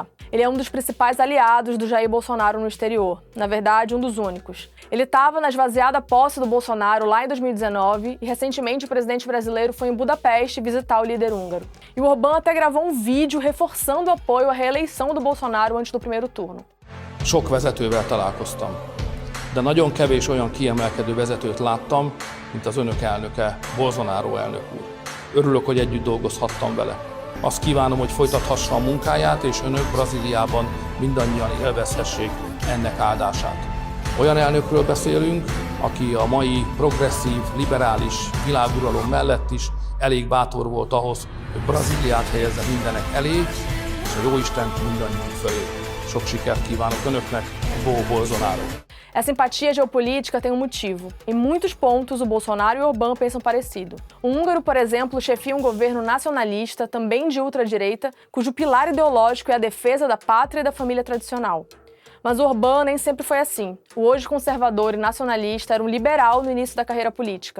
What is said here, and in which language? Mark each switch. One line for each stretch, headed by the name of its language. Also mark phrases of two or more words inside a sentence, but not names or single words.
Portuguese: Ele é um dos principais aliados do Jair Bolsonaro no exterior, na verdade, um dos únicos. Ele estava na esvaziada posse do Bolsonaro lá em 2019 e recentemente o presidente brasileiro foi em Budapeste visitar o líder húngaro. E o Orbán até gravou um vídeo reforçando o apoio à reeleição do Bolsonaro antes do primeiro turno.
Hungarian: Sok vezetővel találkoztam, de nagyon kevés olyan kiemelkedő vezetőt láttam, mint az önök elnöke, Bolsonaro elnök úr. Örülök, hogy együtt dolgozhattam vele. Azt kívánom, hogy folytathassa a munkáját, és önök Brazíliában mindannyian élvezhessék ennek áldását. Olyan elnökről beszélünk, aki a mai progresszív, liberális világuralom mellett is elég bátor volt ahhoz, hogy Brazíliát helyezze mindenek elé, és a jóistent mindannyiunk felé. Sok sikert kívánok önöknek, Bolsonaro.
Portuguese: Essa empatia geopolítica tem um motivo. Em muitos pontos, o Bolsonaro e o Orbán pensam parecido. O húngaro, por exemplo, chefia um governo nacionalista, também de ultradireita, cujo pilar ideológico é a defesa da pátria e da família tradicional. Mas o Orbán nem sempre foi assim. O hoje conservador e nacionalista era um liberal no início da carreira política.